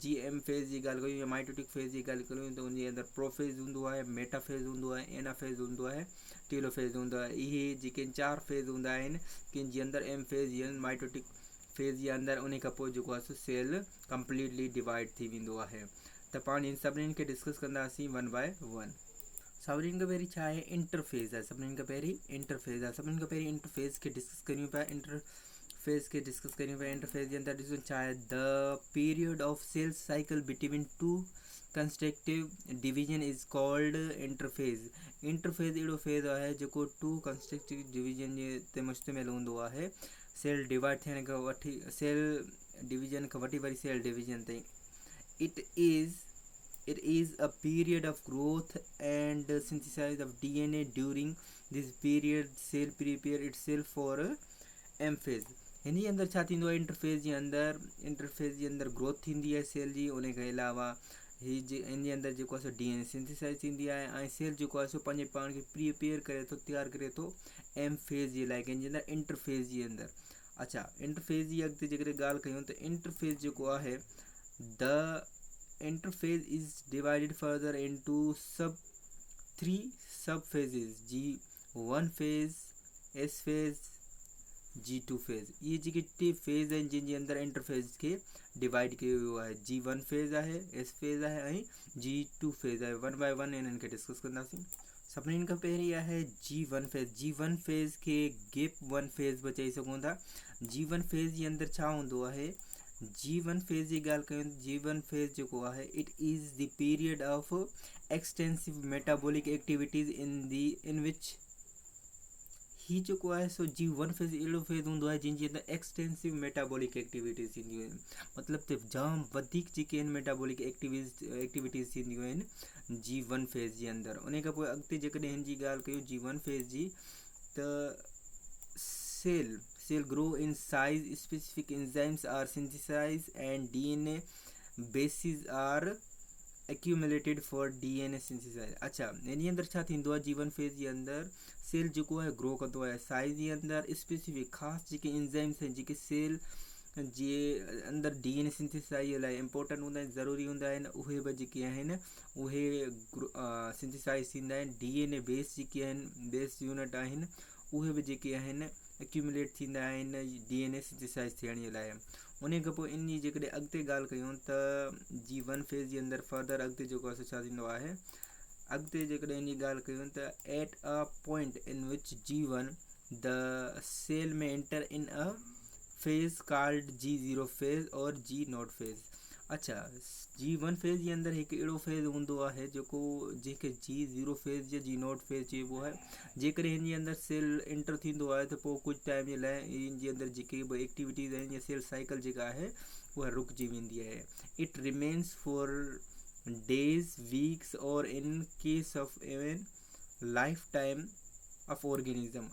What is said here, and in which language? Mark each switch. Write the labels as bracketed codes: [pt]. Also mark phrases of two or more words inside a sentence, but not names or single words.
[en] G1 phase [sd] जी ॻाल्हि कयूं या [en] mitotic phase [sd] जी ॻाल्हि कयूं त उनजे अंदरि प्रोफेज़ हूंदो आहे, मेटाफेज़ हूंदो आहे, एनाफेज़ हूंदो आहे, टेलोफेज़ हूंदो आहे। इहे जेके चार फेज़ हूंदा आहिनि, कंहिं जे अंदरि [en] M phase [sd] या [en] mitotic phase [sd] जे अंदरि। उन खां पोइ जेको आहे सो [en] cell completely divide [sd] थी वेंदो आहे। त पाण इन सभिनीनि खे डिस्कस कंदासीं [en] one by one. [sd] सभिनीनि खां पहिरीं छा आहे, इंटरफेज़ आहे। सभिनीनि खां पहिरीं इंटरफेज़ आहे। सभिनीनि खां पहिरीं इंटरफेज़ खे डिस्कस करियूं पिया। इंटरफेज़ खे डिस्कस करियूं पिया। इंटरफेज़ जे अंदरि ॾिसो छा आहे, [en] The period of cell cycle between two constructive division is called interphase. [sd] इंटरफेज़ अहिड़ो फेज़ आहे जेको [en] two constructive division [sd] जे ते मुश्तमिल हूंदो आहे। [en] cell divide [sd] थियण खां वठी, [en] cell division [sd] खां वठी वरी [en] cell division [sd] ताईं। [en] It is a period of growth and synthesis of DNA. During this period, cell prepare itself for M phase. [sd] हिन जे अंदरि छा थींदो आहे, इंटरफेज़ जे अंदरि ग्रोथ थींदी आहे सेल जी। उन खां अलावा इन जे अंदरि जेको आहे सो [en] DNA synthesize [sd] थींदी आहे, ऐं सेल जेको आहे सो पंहिंजे पाण खे प्रिपेयर करे थो, तयारु करे थो [en] M phase [sd] जे लाइ, कंहिंजे अंदरि, इंटरफेज़ जे अंदरि। अच्छा, इंटरफेज़ जी अॻिते जेकॾहिं ॻाल्हि कयूं त इंटरफेज़ जेको आहे, [en] द interphase is divided further into three sub phases: G1 phase, S phase, G2 phase। [sd] ये जेके टे फेज़ आहिनि जंहिंजे अंदरि इंटरफेज़ खे डिवाइड कयो वियो आहे। [en] G1 phase [sd] आहे, [en] S phase [sd] आहे ऐं [en] G2 phase [sd] आहे। [en] one by one [sd] इन्हनि खे डिस्कस कंदासीं। सभिनीनि खां पहिरीं आहे [en] G1 phase. G1 phase [sd] खे [en] gap one phase [sd] बि चई सघूं था। [en] G1 phase [sd] जे अंदरि छा हूंदो आहे, [en] G1 phase [sd] जी ॻाल्हि कयूं त [en] G1 phase [sd] जेको आहे [en] It is the period of extensive metabolic activities in which [sd] ही जेको आहे सो [en] G1 phase [sd] अहिड़ो फेज़ हूंदो आहे जंहिंजे अंदरि [en] extensive metabolic activities [sd] थींदियूं आहिनि, मतिलबु त जाम वधीक जेके आहिनि [en] metabolic activities [sd] थींदियूं आहिनि [en] G1 phase [sd] जे अंदरि। उन खां पोइ अॻिते जेकॾहिं हिन जी ॻाल्हि कयूं G1 फेज़ जी त [en] cell grow in size, specific enzymes are synthesize and DNA bases are accumulated for DNA synthesize. [sd] अच्छा, हिन जे अंदरि छा थींदो आहे [en] G1 phase [sd] जे अंदरि सेल जेको आहे ग्रो कंदो आहे, साइज़ जे अंदरि स्पेसिफिक ख़ासि जेके एंजाइम्स आहिनि जेके सेल जे अंदरि [en] DNA synthesize [sd] लाइ इम्पोर्टेंट हूंदा आहिनि, ज़रूरी हूंदा आहिनि, उहे बि जेके आहिनि उहे सिंथेसाइज थींदा आहिनि। [en] DNA base [sd] जेके आहिनि, [en] base unit [sd] आहिनि, उहे बि जेके आहिनि एक्यूमुलेट थींदा आहिनि [en] DNA synthesize [sd] थियण जे लाइ। उन खां पोइ इन जी जेकॾहिं अॻिते ॻाल्हि कयूं त [en] G1 phase [sd] जे अंदरि फर्दर अॻिते जेको आहे छा थींदो आहे, अॻिते जेकॾहिं इन जी ॻाल्हि कयूं त [en] at a point in which G1 the cell may enter in a phase called G0 phase or G0 phase. [sd] अच्छा, [en] G1 phase [sd] जे अंदरि हिकु अहिड़ो फेज़ हूंदो आहे जंहिंखे [en] G0 phase [sd] या [en] G0 phase [sd] चइबो आहे। जेकॾहिं हिन जे अंदरि सेल एंटर थींदो आहे त पोइ कुझु टाइम जे लाइ इन जे अंदरि जेके बि एक्टिविटीज़ आहिनि या [en] cell cycle [sd] जेका आहे उहा रुकिजी वेंदी आहे। [en] It remains for days, weeks or in case of even life time of organism.